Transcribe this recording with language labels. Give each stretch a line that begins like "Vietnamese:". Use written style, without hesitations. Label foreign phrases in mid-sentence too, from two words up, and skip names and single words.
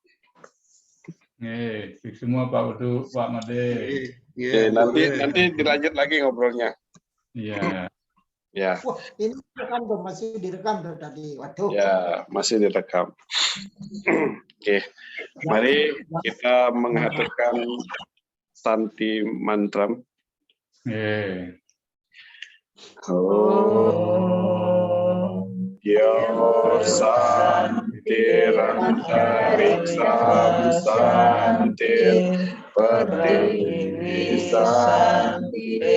Indonesian: Semua Pak Udu, Pak Made. Nanti dilanjut lagi ngobrolnya. Iya. Ya. Wah, ini masih direkam tadi. Waduh. Ya, masih direkam. Oke. Mari kita menghaturkan Santi Mantram.
Sanskrit: Yo Santi Rantariksa Santi Pertiwi Santi